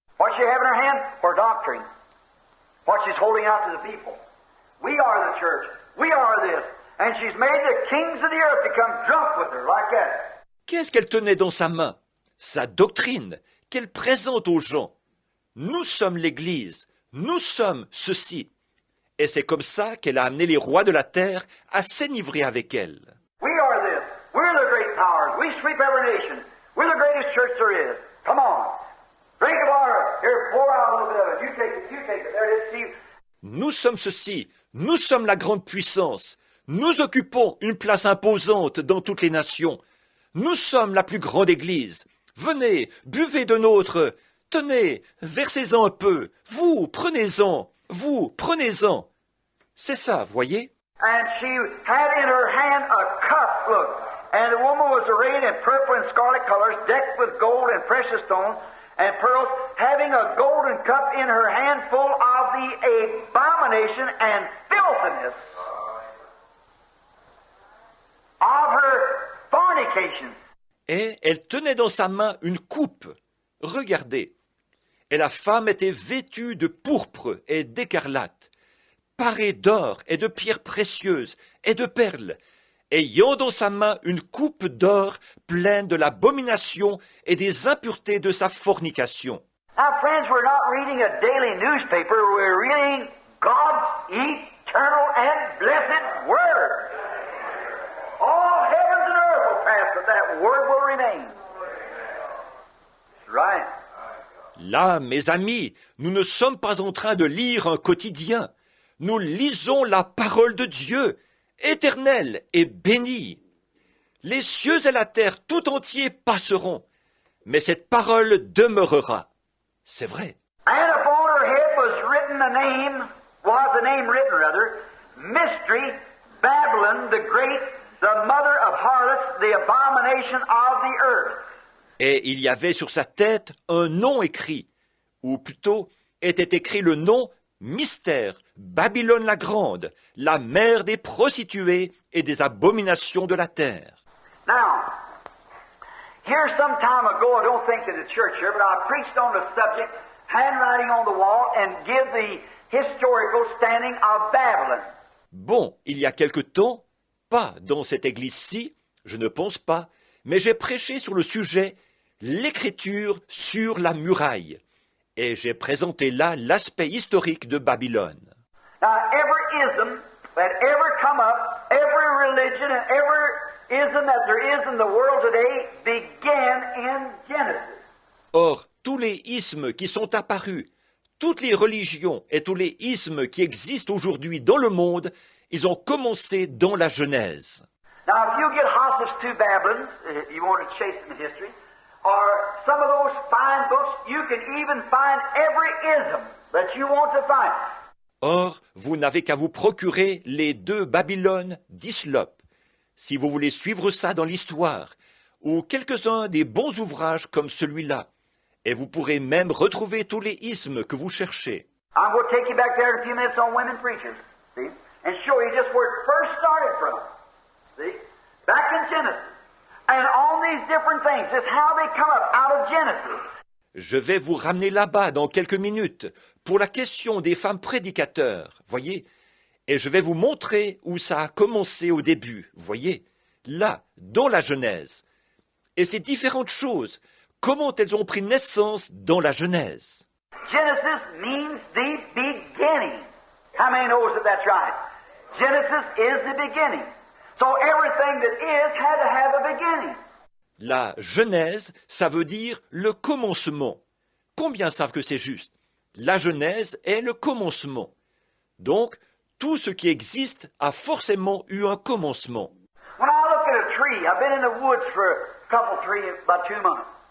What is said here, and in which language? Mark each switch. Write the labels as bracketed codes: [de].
[en] What she have in her hand? Her doctrine. What she's holding out to the people. We are the church. We are this. And she's made the kings of the earth to come drunk with her, like that. [fr] Qu'est-ce qu'elle tenait dans sa main? Sa doctrine, qu'elle présente aux gens. Nous sommes l'Église, nous sommes ceci. Et c'est comme ça qu'elle a amené les rois de la terre à s'enivrer avec elle. [en] We are this. We're the great powers. We sweep every nation. We're the greatest church there is. Come on. Drink of our... Here, pour out a little bit of it. You take it, you take it. There it is. See? [fr] Nous sommes ceci, nous sommes la grande puissance. Nous occupons une place imposante dans toutes les nations. Nous sommes la plus grande Église. Venez, buvez de nôtre. Tenez, versez-en un peu. Vous, prenez-en. Vous, prenez-en. C'est ça, voyez? [en] And she had in her hand a cup, look. And the woman was arrayed in purple and scarlet colors, decked with gold and precious stones and pearls, having a golden cup in her hand full of the abomination and filthiness of her fornication. [fr] Et elle tenait dans sa main une coupe. Regardez. Et la femme était vêtue de pourpre et d'écarlate, parée d'or et de pierres précieuses et de perles, ayant dans sa main une coupe d'or pleine de l'abomination et des impuretés de sa fornication. [en] Now, friends, we're not reading a daily newspaper. We're reading God's eternal and blessed Word. All heavens and earth will pass, but that Word will remain. That's right. [fr] Là, mes amis, nous ne sommes pas en train de lire un quotidien. Nous lisons la parole de Dieu, éternelle et bénie. Les cieux et la terre tout entiers passeront, mais cette parole demeurera. C'est vrai. [en] And upon her head was a name written, Mystery, Babylon the Great, the mother of harlots, the abomination of the earth. [fr] Et il y avait sur sa tête un nom écrit, ou plutôt était écrit le nom Mystère, Babylone la Grande, la mère des prostituées et des abominations de la terre. [en] Now, here some time ago, I don't think in the church here, but I preached on the subject, handwriting on the wall, and give the historical standing of Babylon. [fr] Bon, il y a quelque temps, pas dans cette église-ci, je ne pense pas, mais j'ai prêché sur le sujet l'écriture sur la muraille. Et j'ai présenté là l'aspect historique de Babylone. [en] Now, every ism that ever come up, every religion and every ism that there is in the world today began in Genesis. [fr] Or, tous les ismes qui sont apparus, toutes les religions et tous les ismes qui existent aujourd'hui dans le monde, ils ont commencé dans la Genèse. [en] Now, if you get hostage to Babylon, if you want to chase them in history, or some of those fine books, you can even find every ism that you want to find. [fr] Or, vous n'avez qu'à vous procurer les 2 Babylones d'Hyslop, si vous voulez suivre ça dans l'histoire, ou quelques-uns des bons ouvrages comme celui-là, et vous pourrez même retrouver tous les ismes que vous cherchez. [en] I'm going to take you back there in a few minutes on women preachers, see, and show you just where it first started from, see, back in Genesis. And all these different things, it's how they come up out of Genesis. [fr] Je vais vous ramener là-bas dans quelques minutes pour la question des femmes prédicateurs, voyez, et je vais vous montrer où ça a commencé au début, voyez, là, dans la Genèse. Et ces différentes choses, comment elles ont pris naissance dans la Genèse. [en] Genesis means the beginning. How many knows that that's right? Genesis is the beginning. So everything that is had to have a beginning. [fr] La Genèse, ça veut dire le commencement. Combien savent que c'est juste? La Genèse est le commencement. Donc, tout ce qui existe a forcément eu un commencement. [en] When I look at a tree, I've been in the woods for about 2 months.